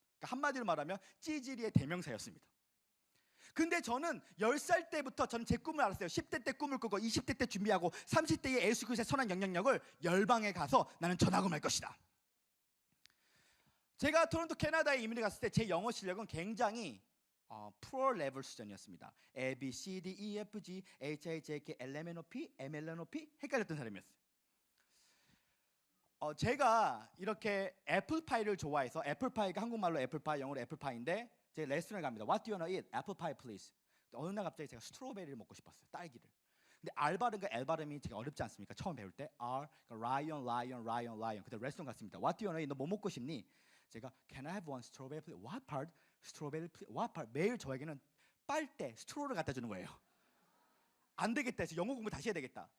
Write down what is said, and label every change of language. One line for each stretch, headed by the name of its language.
Korean: 그러니까 한마디로 말하면 찌질이의 대명사였습니다. 근데 저는 10살 때부터 저는 제 꿈을 알았어요. 10대 때 꿈을 꾸고 20대 때 준비하고 30대에 예수 그리스도의 선한 영향력을 열방에 가서 나는 전하고 말 것이다. 제가 토론토 캐나다에 이민을 갔을 때 제 영어 실력은 굉장히 프로 레벨 수준이었습니다. A, B, C, D, E, F, G, H, I, J, K, L, M, N, O, P, M, L, N, O, P 헷갈렸던 사람이었어요. 제가 이렇게 애플파이를 좋아해서, 애플파이가 한국말로 애플파이, 영어로 애플파이인데 제 레스토랑에 갑니다.
English: What do you wanna eat? Apple pie, please.
Korean: 어느 날 갑자기 제가 스트로베리를 먹고 싶었어요. 딸기를. 근데 R 발음과 L 발음이 되게 어렵지 않습니까? 처음 배울 때 R, 라이언, 그때 레스토랑 갔습니다.
English: What do you wanna eat?
Korean: 너 뭐 먹고 싶니? 제가
English: Can I have one strawberry, please? What part? Strawberry, please? What part?
Korean: 매일 저에게는 빨대, 스트로를 갖다 주는 거예요. 안 되겠다 해서 영어 공부 다시 해야 되겠다.